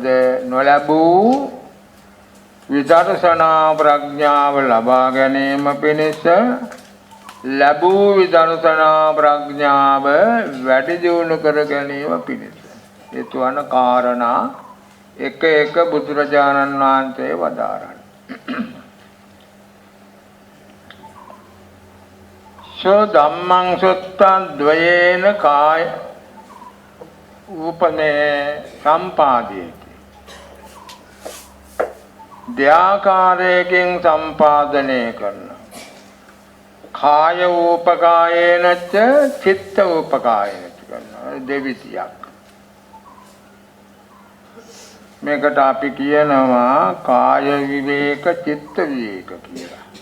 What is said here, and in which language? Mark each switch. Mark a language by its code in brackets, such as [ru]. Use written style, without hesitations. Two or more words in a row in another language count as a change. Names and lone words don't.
[si] නොලැබූ විදර්ශනා ප්‍රඥාව ලබා ගැනීම පිණිස ලැබූ විදර්ශනා ප්‍රඥාව වැඩි දියුණු කර ගැනීම පිණිස හේතු වන කාරණා එක එක බුදුරජාණන් වහන්සේ වදාරන්නේ. [pi] සෝ ධම්මං සුත්තං ද්වයේන කාය උපනේ සම්පාදේති. [si] දෙආකාරයෙන් සම්පාදනය කරන [pi] කාය උපකායේනච චිත්ත උපකායේනච [si] කරනවා දෙවිතියක්. මේකට අපි කියනවා කාය විවේක චිත්ත විවේක කියලා.